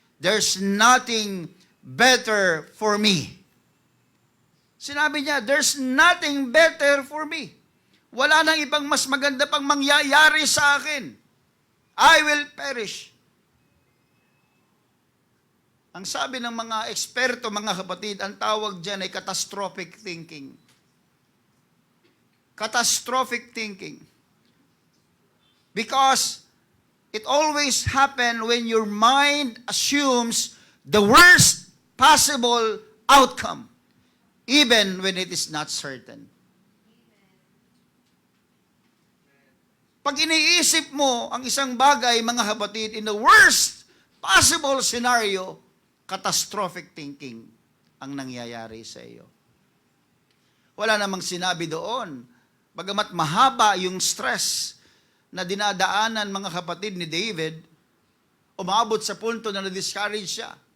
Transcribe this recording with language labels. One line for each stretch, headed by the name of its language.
English: There's nothing better for me.
Filipino: Sinabi niya,
English: there's nothing better for me.
Filipino: Wala nang ibang mas maganda pang mangyayari sa akin.
English: I will perish.
Filipino: Ang sabi ng mga eksperto, mga kapatid, ang tawag dyan ay catastrophic thinking.
English: Catastrophic thinking. Because it always happens when your mind assumes the worst possible outcome, even when it is not certain.
Filipino: Pag iniisip mo ang isang bagay, mga kapatid,
English: in the worst possible scenario,
Filipino: catastrophic thinking ang nangyayari sa iyo. Wala namang sinabi doon. Bagamat mahaba yung stress na dinadaanan, mga kapatid, ni David, umabot sa punto na na-discourage siya.